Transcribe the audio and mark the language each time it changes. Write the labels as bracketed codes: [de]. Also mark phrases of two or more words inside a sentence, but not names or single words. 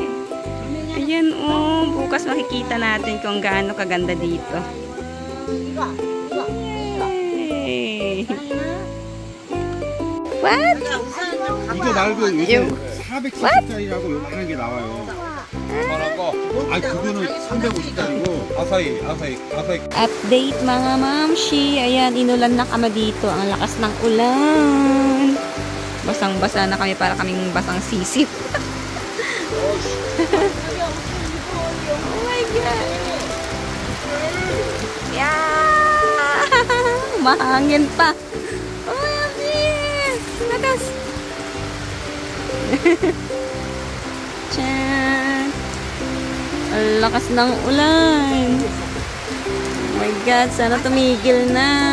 [tl] Ayan bukas makikita natin kung gaano kaganda dito. Yay! [en] What? [ko] 이거 말고 요새 470짜리라고 요만한 게 나와요. 아니 그거는 350짜리고 아사히. [tl] Update mga mamshi. Ayan, inulan na kami dito. Ang lakas ng ulan. Basang-basa na kami para kaming basang sisip. [en] Oh my God. Yeah! [tl] Mahangin pa. [en] Oh my God. Lakas. Tiyan. [tl] Ang lakas ng ulan. [en] Oh my God, [tl] sana tumigil na.